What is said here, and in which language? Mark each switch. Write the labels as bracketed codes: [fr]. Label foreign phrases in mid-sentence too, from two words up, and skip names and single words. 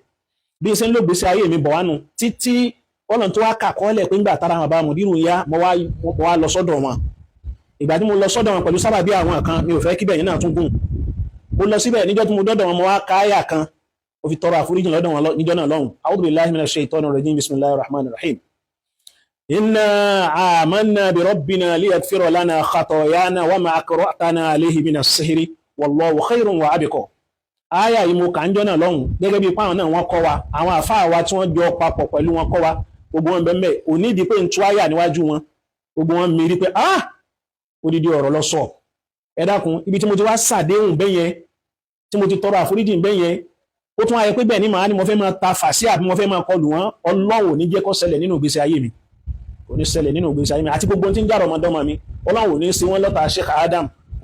[yo] Bí ṣe ń lò gbèsè ayé mi bọ̀ wánu títí Ọlọ́run tó wá kà kọ́lẹ̀ pé ńgbà tára àwọn bá mùdírù yá, mo wá lọ sọ́dọ̀ wọn. Ìgbà tí mo lọ sọ́dọ̀ wọn pẹ̀lú sábàbí àwọn kan, mi ò fẹ́ kíbẹ̀ yẹn náà tún gùn. Mo lọ síbẹ̀ níjọ́ tí mo dọ́dọ̀ wọn, mo wá ka àyà kan, mo fi tọrọ àforíjì lọ́dọ̀ wọn níjọ́ náà lọ́hùn. [ar] أعوذ بالله من الشيطان الرجيم، بسم الله الرحمن الرحيم. إنا آمنا بربنا ليغفر لنا خطايانا وما أكرهتنا عليه من السحر والله خير وأبقى. [yo] Àyà yìí mo kà ń jọ́ náà lọ́hùn gẹ́gẹ́ bí páwọn náà wọ́n kọ́ wa, àwọn àfáà wa tí wọ́n jọ papọ̀ pẹ̀lú wọn kọ́ wa, gbogbo wọn bẹ́ẹ̀ ò ní ìdí pé ń tú àyà níwájú wọn, gbogbo wọn mérí pé odidi ọ̀rọ̀ lọ sọ. ẹ dákun ibi tí mo ti wá ṣàdéhùn bẹ́yẹn tí mo ti tọrọ àforíjì bẹ́yẹn ó tún ayẹ pé bẹ́ẹ̀ ni màá ní mo fẹ́ máa ta fàṣí àbí mo fẹ́ máa kọlù wọn Ọlọ́run ò ní jẹ́ kó ṣẹlẹ̀ nínú ìgbésí ayé mi kò ní ṣẹlẹ̀ nínú ìgbésí ayé mi àti gbogbo tí ń jàrọ̀ ọmọdọ́mọ mi Ọlọ́run ò ní ṣe wọ́n lọ́ta Sheikh Adam ò